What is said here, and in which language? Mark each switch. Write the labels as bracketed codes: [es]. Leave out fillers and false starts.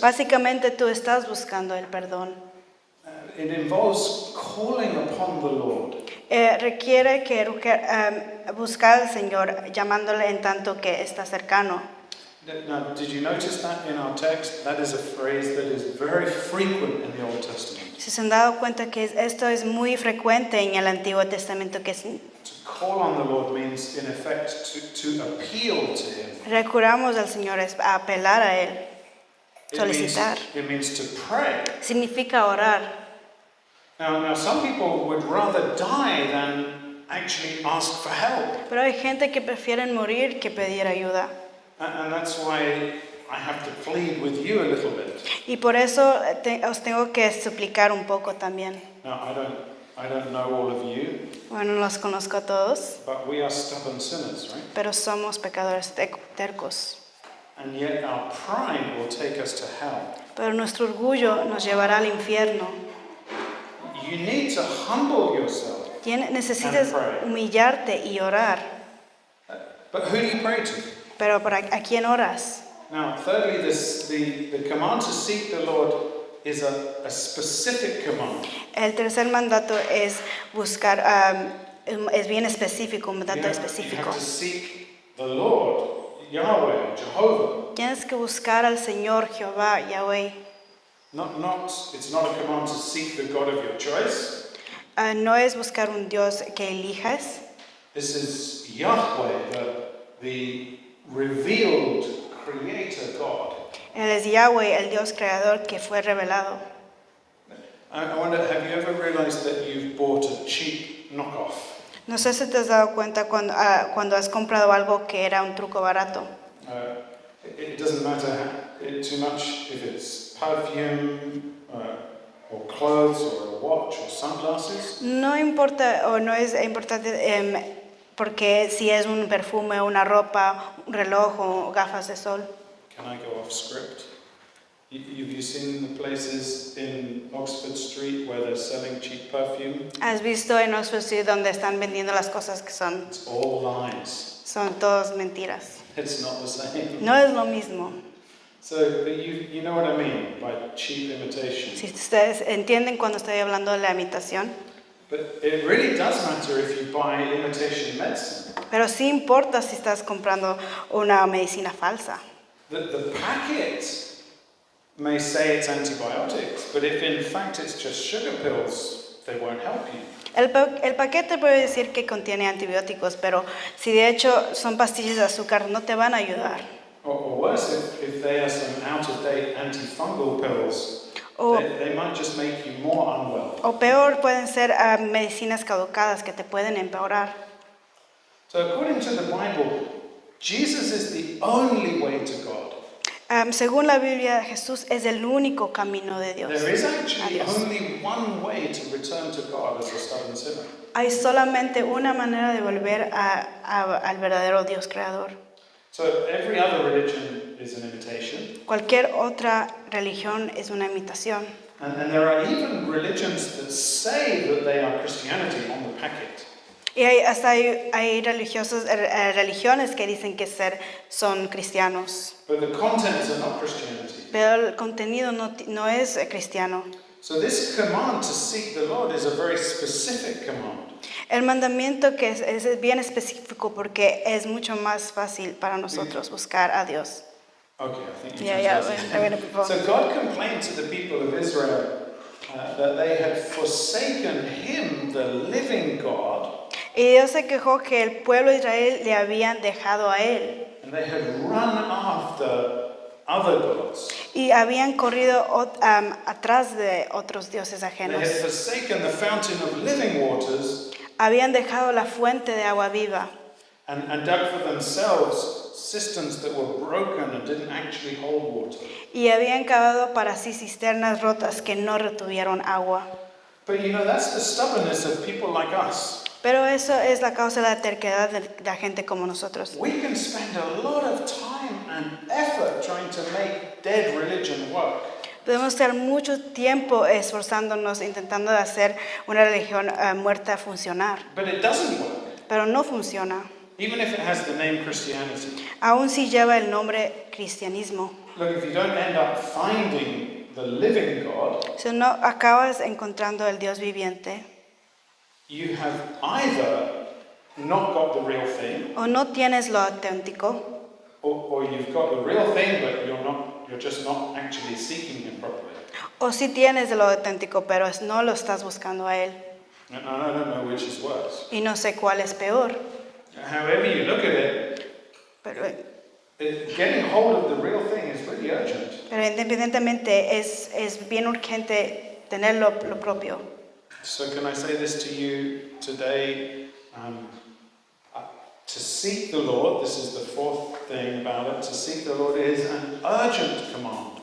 [es] Básicamente tú estás buscando el perdón. [en] It involves calling upon the Lord. [es] Requiere que buscar al Señor llamándole en tanto que está cercano. [en] Now, did you notice that in our text? That is a phrase that is very frequent in the Old Testament. [es] Si se han dado cuenta que esto es muy frecuente en el Antiguo Testamento, que [en] To call on the Lord means, in effect, to appeal to Him. [es] recurramos al Señor es a apelar a Él, solicitar. [en] It means to pray. [es] Significa orar. [en] Now, some people would rather die than actually ask for help. [es] Pero hay gente que prefieren morir que pedir ayuda. [en] And that's why I have to plead with you a little bit. [es] Y por eso os tengo que suplicar un poco también. [en] Now, I don't know all of you, [es] Bueno, no los conozco a todos, [en] but we are stubborn sinners, right? [es] pero somos pecadores tercos. [en] And yet our pride will take us to hell. [es] Pero nuestro orgullo nos llevará al infierno. [en] You need to humble yourself. [es] Necesitas humillarte y orar. [en] But who do you pray to? [es] Pero ¿a quién oras? [en] Now, thirdly, the command to seek the Lord is a specific command. [es] El tercer mandato es buscar, es bien específico, un mandato [en] You [es] específico. [en] have to seek the Lord, Yahweh, Jehovah. [es] Tienes que buscar al Señor Jehová, Yahweh. [en] It's not a command to seek the God of your choice. [es] No es buscar un Dios que elijas. [en] This is Yahweh, the revealed creator God. [es] Él es Yahweh, el Dios creador que fue revelado. [en] I wonder, have you ever realized that you've bought a cheap knockoff? [es] No sé si te has dado cuenta cuando has comprado algo que era un truco barato. [en] It doesn't matter too much if it's perfume or clothes or a watch or sunglasses. [es] No importa o no es importante porque si es un perfume, una ropa, un reloj o gafas de sol. [en] Can I go off script? Have you seen the places in Oxford Street where they're selling cheap perfume? [es] ¿Has visto en Oxford Street donde están vendiendo las cosas que [en] It's all lies. [es] son todas mentiras? [en] It's not the same. [es] No es lo mismo. [en] So, but you know what I mean by cheap imitation. [es] Si ustedes entienden cuando estoy hablando de la imitación. [en] But it really does matter if you buy imitation medicine. [es] Pero sí importa si estás comprando una medicina falsa. [en] The packet may say it's antibiotics, but if in fact it's just sugar pills, they won't help you. [es] El paquete puede decir que contiene antibióticos, pero si de hecho son pastillas de azúcar, no te van a ayudar. [en] Or worse, if they are some out-of-date antifungal pills, they might just make you more unwell. [es] O peor, pueden ser medicinas caducadas que te pueden empeorar. [en] So according to the Bible, Jesus is the only way to God. [es] Según la Biblia, Jesús es el único camino de Dios. [en] There is actually [es] a Dios. [en] only one way to return to God as a stubborn sinner. [es] Hay solamente una manera de volver al verdadero Dios creador. [en] So every other religion is an imitation. [es] Cualquier otra religión es una imitación. [en] And there are even religions that say that they are Christianity on the packet. [es] Y hasta hay religiones que dicen que son cristianos. [en] But the contents are not Christianity. [es] Pero el contenido no es cristiano. [en] So this command to seek the Lord is a very specific command. [es] El mandamiento que es bien específico porque es mucho más fácil para nosotros buscar a Dios. [en] Okay, I think you Yeah, translated it. So God complained to the people of Israel that they had forsaken Him, the living God. [es] Y Dios se quejó que el pueblo de Israel le habían dejado a él. [en] And they had run after other gods. [es] Y habían corrido atrás de otros dioses [en] They [es] ajenos. [en] had forsaken the fountain of living waters [es] Habían dejado la fuente de agua viva [en] and dug for themselves cisterns that were broken and didn't actually hold water. [es] y habían cavado para sí cisternas rotas que no retuvieron agua. [en] But you know, that's the stubbornness of people like us. [es] Pero eso es la causa de la terquedad de la gente como nosotros. [en] We can spend a lot of time and effort trying to make dead religion work. [es] Podemos estar mucho tiempo esforzándonos intentando de hacer una religión muerta funcionar, [en] But it doesn't work, [es] pero no funciona. [en] even if it has the name Christianity. [es] Aún si lleva el nombre cristianismo. [en] Look, if you don't end up finding the living God, [es] Si no acabas encontrando el Dios viviente, [en] you have either not got the real thing, [es] o no tienes lo auténtico, [en] or you've got the real thing, but you're just not actually seeking Him properly. [es] o sí tienes lo auténtico, pero no lo estás buscando a Él. [en] And I don't know which is worse. [es] Y no sé cuál es peor, [en] However you look at it, [es] pero [en] getting hold of the real thing is really urgent. [es] independientemente es bien urgente tener lo propio. [en] So can I say this to you today? To seek the Lord, this is the fourth thing about it, to seek the Lord is an urgent command.